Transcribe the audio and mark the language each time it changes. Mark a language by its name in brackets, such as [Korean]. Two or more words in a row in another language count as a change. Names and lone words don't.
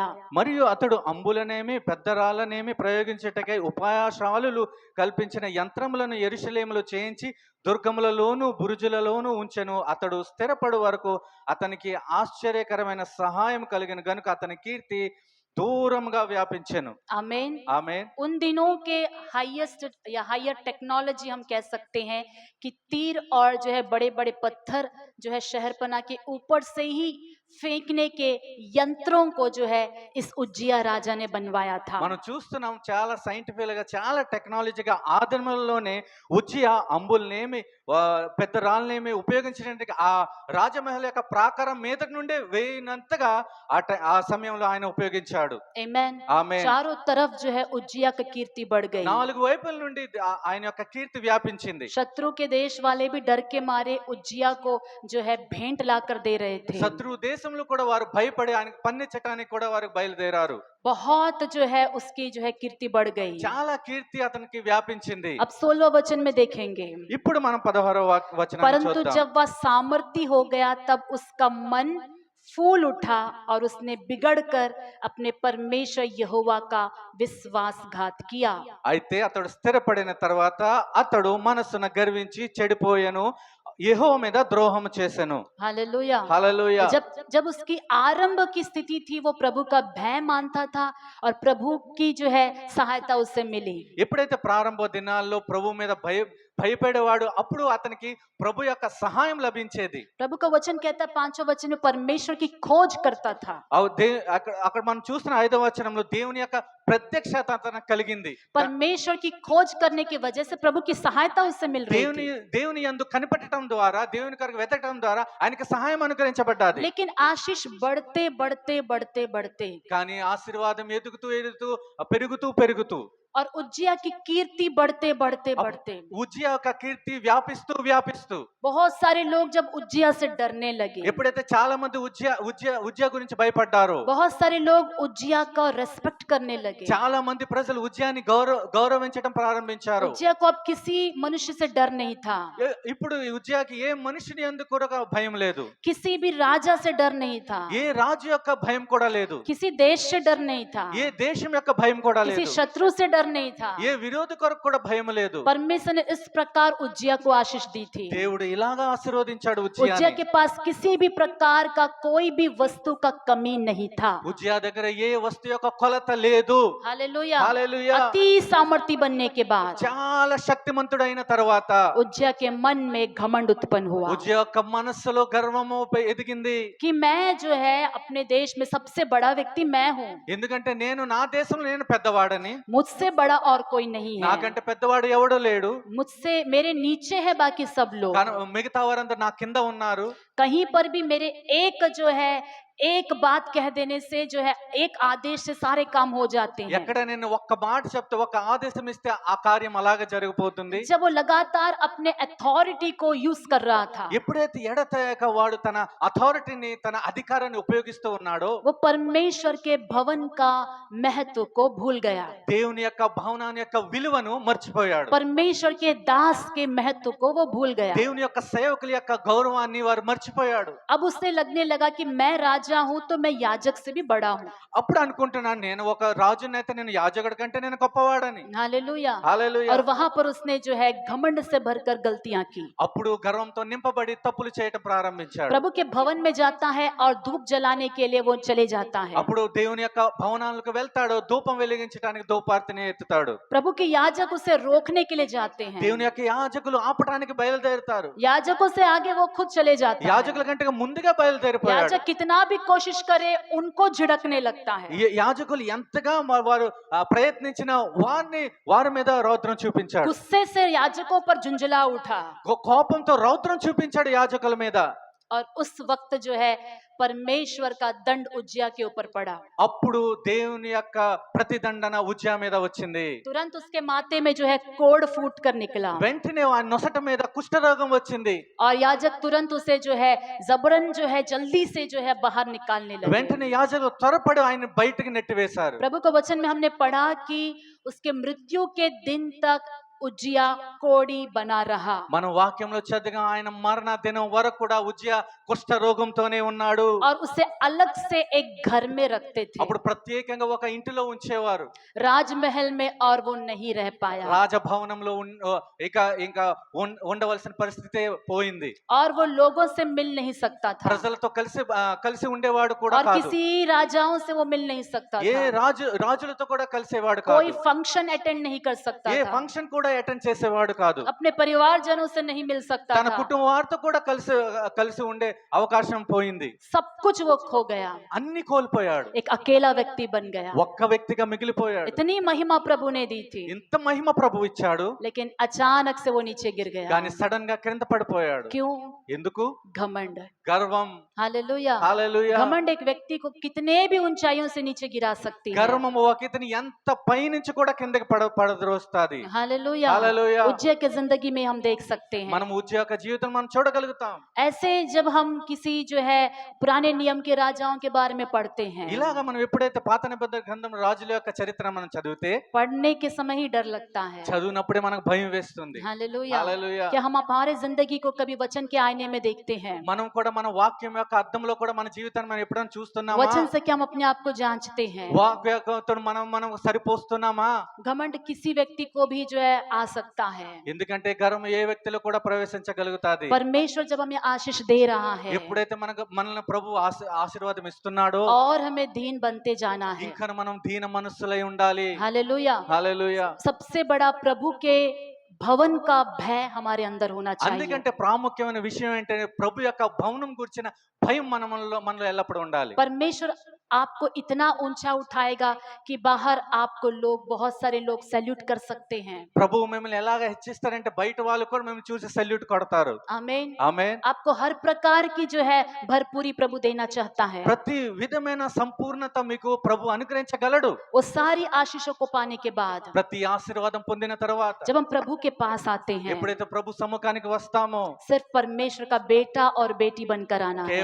[Telugu] మరియు అతడు అంబులనేమి పెద్దరాళ్ళనేమి ప్రయోగించుటకై ఉపాయశాలులు కల్పించిన యంత్రములను యెరూషలేములో చేయించి దుర్గములలోను బురుజులలోను ఉంచెను. అతడు స్థిరపడు వరకు అతనికి ఆశ్చర్యకరమైన సహాయం కలిగిన గనుక అతని కీర్తి దూరంగా వ్యాపించెను. [Hindi] आमीन। [Telugu] ఆమేన్. [Hindi] उन दिनों के हाईएस्ट या [English] higher technology [Hindi] हम कह सकते हैं कि तीर और जो है बड़े बड़े पत्थर जो है शहरपनाह के ऊपर से ही फेंकने के यंत्रों को जो है इस उज्जिया राजा ने बनवाया था। [Telugu] మనం చూస్తున్నాం చాలా సైంటిఫిక్ గా చాలా టెక్నాలజీగా ఆదిమలోనే ఉజ్జియా అంబుల్నేమి పెద్ద రాళ్ళనేమి ఉపయోగించడానికి ఆ రాజమహల్ యొక్క ప్రాకారం మీద నుండే వేయినంతగా ఆ సమయంలో ఆయన ఉపయోగించాడు. [Hindi] आमीन। [Telugu] ఆమేన్. [Hindi] चारों तरफ जो है उज्जिया की कीर्ति बढ़ गई। [Telugu] నాలుగు వైపుల నుండి ఆయన యొక్క కీర్తి వ్యాపించింది. [Hindi] शत्रु के देश वाले भी डर के मारे उज्जिया को जो है भेंट लाकर दे रहे थे। [Telugu] శత్రు దేశంలో కూడా వారు భయపడి ఆయనకు పన్నిచ్చటానికి కూడా వారు బయలుదేరారు. [Hindi] बहुत जो है उसकी जो है कीर्ति बढ़ गई। [Telugu] చాలా కీర్తి అతనికి వ్యాపించింది. [Hindi] अब 16वां वचन में देखेंगे। [Telugu] ఇప్పుడు మనం 16వ వచనాన్ని [Hindi] परंतु [Telugu] చూద్దాం. [Hindi] जब वह सामर्थी हो गया, तब उसका मन फूल उठा और उसने बिगड़कर अपने परमेश्वर यहोवा का विश्वासघात किया। [Telugu] అయితే అతడు స్థిరపడిన తర్వాత అతడు మనసున గర్వించి చెడిపోయెను, యెహోవా మీద ద్రోహం చేసెను. [Hindi] हालेलुया। [Telugu] హల్లెలూయా. [Hindi] जब जब उसकी आरंभ की स्थिति थी, वो प्रभु का भय मानता था और प्रभु की जो है सहायता उससे मिली। [Telugu] ఎప్పుడైతే ప్రారంభ దినాల్లో ప్రభు మీద భయపడేవాడు అప్పుడు అతనికి ప్రభు యొక్క సహాయం లభించేది. [Hindi] प्रभु का वचन कहता है 5वां वचन में परमेश्वर की खोज करता था। [Telugu] అక్కడ మనం చూస్తున్న 5వ వచనంలో దేవుని యొక్క ప్రత్యక్షత అతనికి కలిగింది. [Hindi] परमेश्वर की खोज करने की वजह से प्रभु की सहायता उससे मिल रही थी। [Telugu] దేవుని యందు కనిపెట్టడం ద్వారా దేవుని కొరకు వెతకడం ద్వారా ఆయనకి సహాయం అనుగ్రహించబడ్డది. [Hindi] लेकिन आशीष बढ़ते बढ़ते बढ़ते बढ़ते [Telugu] కానీ ఆశీర్వాదం ఎదుగుతూ పెరుగుతూ [Hindi] और उज्जिया की कीर्ति बढ़ते बढ़ते बढ़ते [Telugu] ఉజ్జియా యొక్క కీర్తి వ్యాపిస్తూ [Hindi] बहुत सारे लोग जब उज्जिया से डरने लगे, [Telugu] ఎప్పుడైతే చాలా మంది ఉజ్జియా గురించి భయపడ్డారో, [Hindi] बहुत सारे लोग उज्जिया का रेस्पेक्ट करने लगे। [Telugu] చాలా మంది ప్రజలు ఉజ్జియాని గౌరవించడం ప్రారంభించారు. [Hindi] उज्जिया को अब किसी मनुष्य से डर नहीं था, [Telugu] ఇప్పుడు ఉజ్జియాకి ఏ మనిషిని అందుకు కూడా భయం లేదు, [Hindi] किसी भी राजा से डर नहीं था, [Telugu] ఏ రాజు యొక్క భయం కూడా లేదు, [Hindi] किसी देश से डर नहीं था, [Telugu] ఏ దేశం యొక్క భయం కూడా [Hindi] किसी [Telugu] లేదు, [Hindi] शत्रु से डर नहीं था। [Telugu] ఏ విరోధి కొరకు కూడా భయం లేదు. [Hindi] परमेश्वर ने इस प्रकार उज्जिया को आशीष दी थी। [Telugu] దేవుడు ఇలాగా ఆశీర్వదించాడు [Hindi] उज्जिया [Telugu] ఉజ్జియాని. [Hindi] के पास किसी भी प्रकार का कोई भी वस्तु का कमी नहीं था। [Telugu] ఉజ్జియా దగ్గర ఏ వస్తువు యొక్క కొలత లేదు. [Hindi] हालेलुया। [Telugu] హల్లెలూయా. [Hindi] अति सामर्थी बनने के बाद [Telugu] చాలా శక్తిమంతుడైన తర్వాత [Hindi] उज्जिया के मन में घमंड उत्पन्न हुआ [Telugu] ఉజ్జియా యొక్క మనస్సులో గర్వము ఎదిగింది. [Hindi] कि मैं जो है अपने देश में सबसे बड़ा व्यक्ति मैं हूँ, [Telugu] ఎందుకంటే నా దేశంలో నేను పెద్దవాడని, [Hindi] मुझसे बड़ा और कोई नहीं है, [Telugu] నాకంటే పెద్దవాడు ఎవడో లేడు, [Hindi] मुझसे मेरे नीचे है बाकी सब लोग, [Telugu] మిగతా వారందరూ నా కింద ఉన్నారు. [Hindi] कहीं पर भी मेरे एक जो है एक बात कह देने से जो है एक आदेश से सारे काम हो जाते हैं। [Telugu] ఎక్కడ నేను ఒక్క మాట చెప్తే ఒక్క ఆదేశం ఇస్తే ఆ కార్యం అలాగే జరిగిపోతుంది. [Hindi] जब वो लगातार अपने अथॉरिटी को यूज कर रहा था, [Telugu] ఎప్పుడైతే ఎడతెగక వాడు తన అథారిటీని తన అధికారాన్ని ఉపయోగిస్తూ ఉన్నాడో [Hindi] वो परमेश्वर के भवन का महत्व को भूल गया, [Telugu] దేవుని యొక్క భవనాన్ని యొక్క విలువను మర్చిపోయాడు. [Hindi] परमेश्वर के दास के महत्व को वो भूल गया। [Telugu] దేవుని యొక్క సేవకుల యొక్క గౌరవాన్ని వారు మర్చిపోయాడు. [Hindi] अब उससे लगने लगा कि मैं राजा हूं तो मैं याजक से भी बड़ा हूं। [Telugu] అప్పుడు అనుకుంటున్నాను నేను ఒక రాజునైతే నేను యాజకుడి కంటే నేను గొప్పవాడని. [Hindi] हालेलुया। [Telugu] హల్లెలూయా. [Hindi] और वहां पर उसने जो है घमंड से भरकर गलतियां की। [Telugu] అప్పుడు గర్వంతో నింపబడి తప్పులు చేయటం ప్రారంభించాడు. [Hindi] प्रभु के भवन में जाता है और धूप जलाने के लिए वो चले जाता है। [Telugu] అప్పుడు దేవుని యొక్క భవనాలకు వెళ్తాడు, ధూపం వెలిగించడానికి ధూపార్తిని ఎత్తుతాడు. [Hindi] प्रभु के याजक उसे रोकने के लिए जाते हैं, [Telugu] దేవుని యొక్క యాజకులు ఆపటానికి బయలుదేరుతారు. [Hindi] याजकों से आगे वो खुद चले जाते हैं। [Telugu] యాజకుల కంటే ముందుగా బయలుదేరిపోయాడు. [Hindi] याजक कितना भी कोशिश करे उनको झिड़कने लगता है। [Telugu] యాజకులు ఎంతగా వారు ప్రయత్నించిన వారి మీద రౌద్రం చూపించాడు. [Hindi] गुस्से से याजकों पर झुंझला उठा। [Telugu] కోపంతో రౌద్రం చూపించాడు యాజకుల మీద. [Hindi] और उस वक्त जो है परमेश्वर का दंड उज्जिया के ऊपर पड़ा। [Telugu] అప్పుడు దేవుని యొక్క ప్రతిదండన ఉజ్జా మీద వచ్చింది. [Hindi] तुरंत उसके माथे में जो है कोढ़ फूट कर निकला [Telugu] వెంటనే ఆ నొసట మీద కుష్ఠరోగం వచ్చింది. [Hindi] और याजक तुरंत उसे जो है जबरन जो है जल्दी से जो है बाहर निकालने लगे। [Telugu] వెంటనే యాజకులు త్వరపడి ఆయన బయటికి నెట్టివేశారు. [Hindi] प्रभु के वचन में हमने पढ़ा कि उसके मृत्यु के दिन तक उज्जिया कोढ़ी बना रहा। [Telugu] మనం వాక్యంలో చదిగా ఆయన మరణ దినం వరకు కూడా ఉజ్జా కుష్ఠ రోగంతోనే ఉన్నాడు. [Hindi] और उसे अलग से एक घर में रखते थे [Telugu] అప్పుడు ప్రత్యేకంగా ఒక ఇంటిలో ఉంచేవారు. [Hindi] राजमहल में, और वो नहीं रह पाया [Telugu] రాజభవనంలో ఇంకా ఉండవలసిన పరిస్థితి పోయింది. [Hindi] और वो लोगों से मिल नहीं सकता था [Telugu] ప్రజలతో కలిసి ఉండేవాడు కూడా [Hindi] और [Telugu] కాదు. [Hindi] किसी राजाओं से वो मिल नहीं सकता [Telugu] ఏ [Hindi] था, [Telugu] రాజులతో కూడా కలిసేవాడు [Hindi] कोई [Telugu] కాదు. [English] function attend [Hindi] नहीं कर सकता [Telugu] ఏ [Hindi] था, [Telugu] ఫంక్షన్ కూడా అటెండ్ చేసేవాడు కాదు. [Hindi] अपने परिवारजनों से नहीं मिल सकता [Telugu] తన [Hindi] था, [Telugu] కుటుంబ వారితో కూడా కలిసి ఉండే అవకాశం పోయింది. [Hindi] सब कुछ वो खो गया, [Telugu] అన్ని కోల్పోయాడు. [Hindi] एक अकेला व्यक्ति बन गया। [Telugu] ఒక్క వ్యక్తిగా మిగిలిపోయాడు. [Hindi] इतनी महिमा प्रभु ने दी थी, [Telugu] ఇంత మహిమ ప్రభు ఇచ్చాడు, [Hindi] लेकिन अचानक से वो नीचे गिर गया। [Telugu] కానీ సడన్ గా క్రింద పడిపోయాడు. [Hindi] क्यों? [Telugu] ఎందుకు? [Hindi] घमंड। [Telugu] గర్వం. [Hindi] हालेलुया। [Telugu] హల్లెలూయా. [Hindi] घमंड एक व्यक्ति को कितने भी ऊंचाइयों से नीचे गिरा सकती है। [Telugu] గర్వము ఒక ఇతని ఎంత పై నుంచి కూడా కిందకి పడద్రోస్తాది. [Hindi] हालेलुया। [Telugu] హల్లెలూయా. [Hindi] उज्जय के जिंदगी में हम देख सकते हैं, [Telugu] మనం ఉజ్జా యొక్క జీవితం మనం చూడగలుగుతాం. [Hindi] ऐसे जब हम किसी जो है पुराने नियम के राजाओं के बारे में पढ़ते हैं, [Telugu] ఇలాగా మనం ఎప్పుడైతే పాత నిబంధన గ్రంథం రాజుల యొక్క చరిత్ర మనం చదివితే [Hindi] पढ़ने के समय ही डर लगता है। [Telugu] చదివినప్పుడే మనకు భయం వేస్తుంది. [Hindi] हालेलुया। [Telugu] హల్లెలూయా. [Hindi] क्या हम हमारे जिंदगी को कभी वचन के आईने में देखते हैं? [Telugu] మనం కూడా మన వాక్యం యొక్క అర్థంలో కూడా మన జీవితాన్ని మనం ఎప్పుడైనా చూస్తున్నామా? [Hindi] वचन से क्या हम अपने आप को जांचते हैं? [Telugu] వాక్యంతో మనం సరిపోస్తున్నామా? [Hindi] घमंड किसी व्यक्ति को भी जो है आ सकता है, [Telugu] ఎందుకంటే గర్వం ఏ వ్యక్తిలో కూడా ప్రవేశించగలుగుతాది. [Hindi] परमेश्वर जब हमें आशीष दे रहा है [Telugu] ఎప్పుడైతే మనల్ని ప్రభు ఆశీర్వాదం ఇస్తున్నాడో [Hindi] और हमें दीन बनते जाना है। [Telugu] ఇంకా మనం దీన మనస్సులై ఉండాలి. [Hindi] हालेलुया। [Telugu] హల్లెలూయా. [Hindi] सबसे बड़ा प्रभु के भवन का भय हमारे अंदर होना चाहिए। [Telugu] అందుకంటే ప్రాముఖ్యమైన విషయం ఏంటంటే ప్రభు యొక్క భవనం గురించిన భయం మనలో ఎల్లప్పుడూ ఉండాలి. [Hindi] परमेश्वर आपको इतना ऊंचा उठाएगा कि बाहर आपको बहुत सारे लोग सैल्यूट कर सकते हैं। [Telugu] ప్రభు మిమ్మల్ని ఎలాగ హెచ్చిస్తారంటే బయట వాళ్ళు కూడా మిమ్మల్ని చూసి సల్యూట్ కొడతారు. [Hindi] आमीन। [Telugu] ఆమేన్. [Hindi] आपको हर प्रकार की जो है भरपूरी प्रभु देना चाहता है। [Telugu] ప్రతి విధమైన సంపూర్ణత మీకు ప్రభు అనుగ్రహించగలడు. [Hindi] वो सारी आशीषों को पाने के बाद [Telugu] ప్రతి ఆశీర్వాదం పొందిన తర్వాత [Hindi] जब हम प्रभु के पास आते हैं, [Telugu] ఎప్పుడైతే ప్రభు సముఖానికి వస్తామో [Hindi] सिर्फ परमेश्वर का बेटा और बेटी बनकर आना है।